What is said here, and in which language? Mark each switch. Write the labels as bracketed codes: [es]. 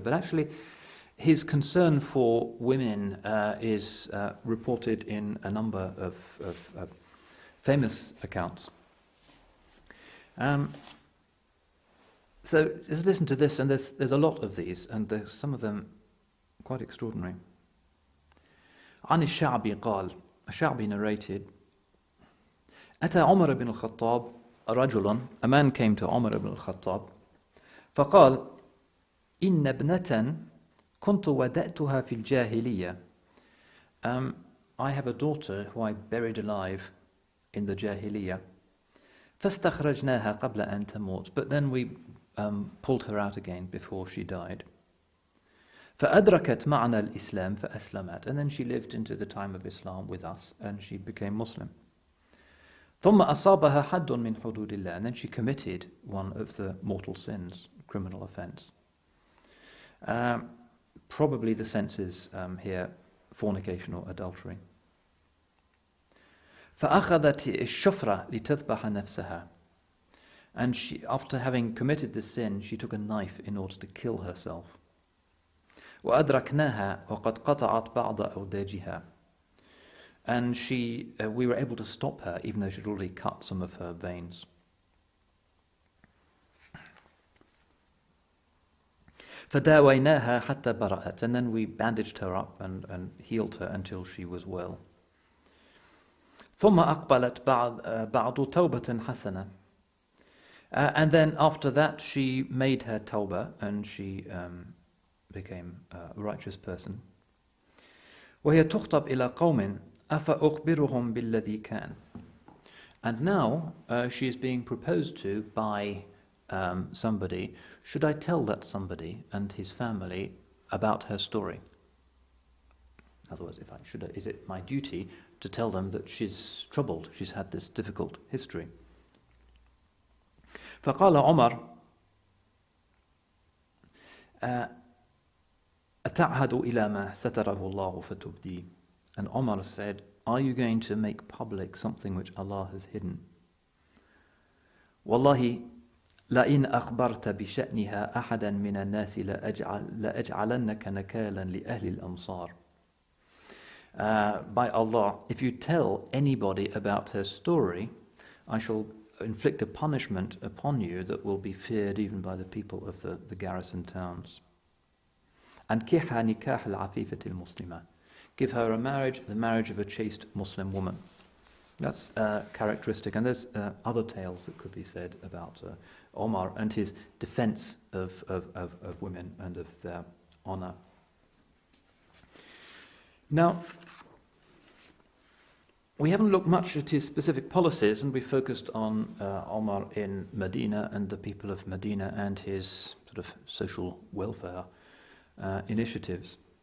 [en] But actually, his concern for women is reported in a number of famous accounts. So just listen to this, and there's a lot of these, and there's some of them quite extraordinary. [ar] عن الشعبي قال, الشعبي [en] narrated, [ar] أتى عمر بن الخطاب رجل, [en] a man came to Umar ibn al-Khattab, [ar] فقال إن ابنة كنت ودأتها في الجاهلية. [en] I have a daughter who I buried alive in the Jahiliyyah. [ar] فاستخرجناها قبل أن تموت. [en] But then we pulled her out again before she died. [ar] فأدركت معنا الإسلام فأسلمت. [en] And then she lived into the time of Islam with us and she became Muslim. [ar] ثم أصابها حد من حدود الله. [en] And then she committed one of the mortal sins, criminal offence. Probably the sense is here fornication or adultery. [ar] فأخذت الشفرة لتذبح نفسها. [en] And she, after having committed this sin, she took a knife in order to kill herself. [ar] وأدركناها وقد قطعت بعض أوداجها. [en] And we were able to stop her even though she'd already cut some of her veins. [ar] فداويناها حتى برأت. [en] And then we bandaged her up and healed her until she was well. [ar] ثم أقبلت بعض توبة حسنة. [en] And then after that she made her tawbah and she became a righteous person. [ar] وهي تخطب إلى قوم أفأخبرهم بالذي كان. [en] And now she is being proposed to by somebody. Should I tell that somebody and his family about her story? In other words, is it my duty to tell them that she's troubled, she's had this difficult history? [ar] فقال عمر أتعهد إلى ما ستره الله فتبدي. [en] And Omar said, are you going to make public something which Allah has hidden? [ar] والله لئن أخبرت بشأنها أحدا من الناس لأجعلنك نكالا لأهل الأمصار. [en] By Allah, if you tell anybody about her story, I shall inflict a punishment upon you that will be feared even by the people of the garrison towns. [ar] أنكحها نكاح العفيفة المسلمة. [en] Give her a marriage, the marriage of a chaste Muslim woman. That's characteristic. And there's other tales that could be said about Omar and his defense of women and of their honor. Now, we haven't looked much at his specific policies, and we focused on Omar in Medina and the people of Medina and his sort of social welfare initiatives.